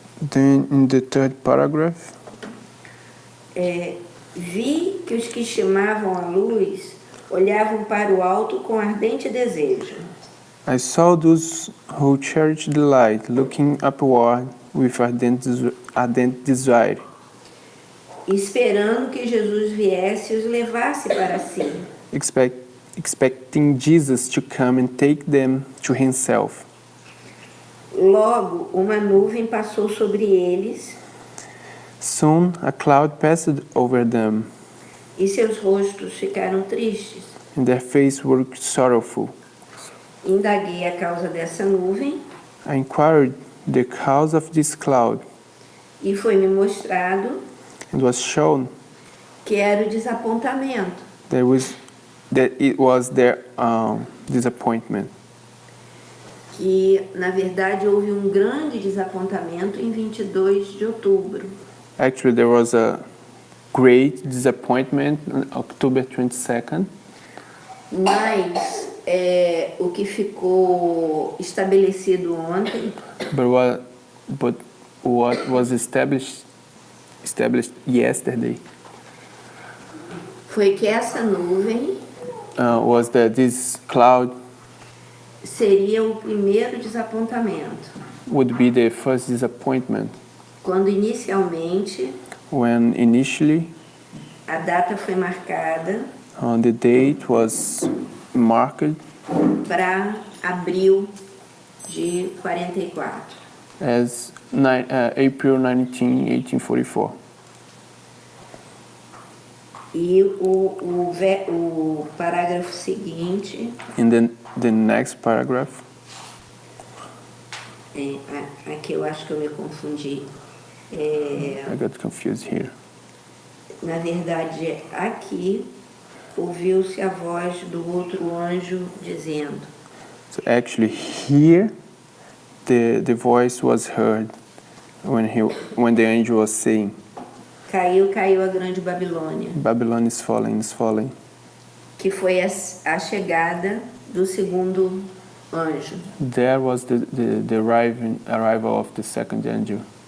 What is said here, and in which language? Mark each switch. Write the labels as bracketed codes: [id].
[en] Then in the third paragraph, [pt] vi que os que estimavam a luz olhavam para o alto com ardente desejo, [en] I saw those who cherished the light looking upward with ardent desire, [pt] esperando que Jesus viesse e os levasse para si. [en] expecting Jesus to come and take them to himself. [pt] Logo, uma nuvem passou sobre eles [en] Soon a cloud passed over them, [pt] e seus rostos ficaram tristes. [en] and their faces were sorrowful. [pt] Indaguei a causa dessa nuvem [en] I inquired the cause of this cloud, [pt] e foi-me mostrado [en] and was shown [pt] que era o desapontamento. [en] that it was their disappointment. [pt] Que, na verdade, houve um grande desapontamento em 22 de outubro. [en] Actually, there was a great disappointment on October 22nd, [pt] Mas o que ficou estabelecido ontem [en] but what was established yesterday [pt] foi que essa nuvem [en] was that this cloud [pt] seria o primeiro desapontamento. [en] would be the first disappointment, [pt] Quando inicialmente [en] when initially [pt] a data foi marcada [en] the date was marked [pt] para abril de 44. [en] as April 19, 1844. [pt] E o parágrafo seguinte, [en] In the next paragraph, [pt] aqui eu acho que eu me confundi. [en] I got confused here. [pt] Na verdade, aqui ouviu-se a voz do outro anjo dizendo: [en] So actually here the voice was heard when the angel was saying, [pt] caiu a grande Babilônia, [en] Babylon is falling. [pt] que foi a chegada do segundo anjo. [en] There was the arrival of the second angel.